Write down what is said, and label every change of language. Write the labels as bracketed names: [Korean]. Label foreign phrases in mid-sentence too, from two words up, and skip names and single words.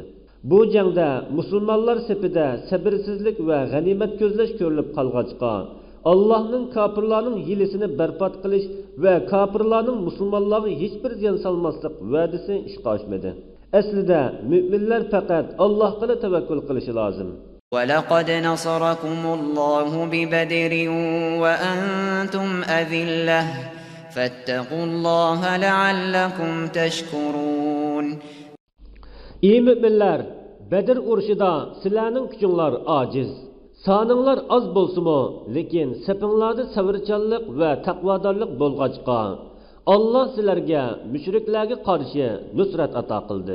[Uzbek] Bu jangda musulmonlar safida sabrsizlik va g'animat ko'zlash ko'rilib qolg'achqa, Allohning kofirlarning hilisini barbod qilish va kofirlarning musulmonlarga hech bir ziyon solmaslik va'dasi ishga oshmadi. Aslida mu'minlar faqat Allohga tavakkul qilishi lozim. [Arabic] وَلَقَدْ نَصَرَكُمُ اللَّهُ بِبَدْرٍ وَأَنْتُمْ أَذِلَّةٌ فَاتَّقُوا اللَّهَ لَعَلَّكُمْ تَشْكُرُونَ. [Uzbek] Ey müminler, Bedir urushida sizlarning kuchinglar ojiz, soninglar oz bo'lsa-mu, lekin sapinglarda sabrchanlik va taqvodorlik bo'lg'achqa, Alloh sizlarga mushriklarga qarshi nusrat ato qildi.